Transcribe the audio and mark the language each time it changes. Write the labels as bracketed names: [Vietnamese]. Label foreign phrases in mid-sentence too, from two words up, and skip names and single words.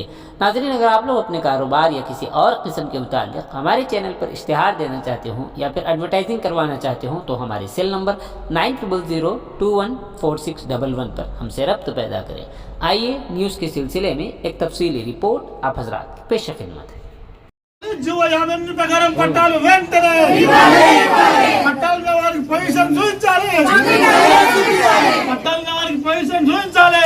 [Urdu] ناظرین، اگر آپ لوگ اپنے کاروبار یا کسی اور قسم کے متعلق ہمارے چینل پر اشتہار دینا چاہتے ہوں یا پھر ایڈورٹائزنگ کروانا چاہتے ہوں تو ہمارے سیل نمبر 9002146111 پر ہم سے رابطہ پیدا کریں۔ آئیے نیوز کے سلسلے میں ایک تفصیلی رپورٹ آپ حضرات کی پیش خدمت ہے۔ [Telugu] జీవ 58 ప్రకారం పట్టాలు వెంటనే పట్టాలు వారికి పొజిషన్ చూపించాలి, పట్టాలు వారికి పొజిషన్ చూపించాలి,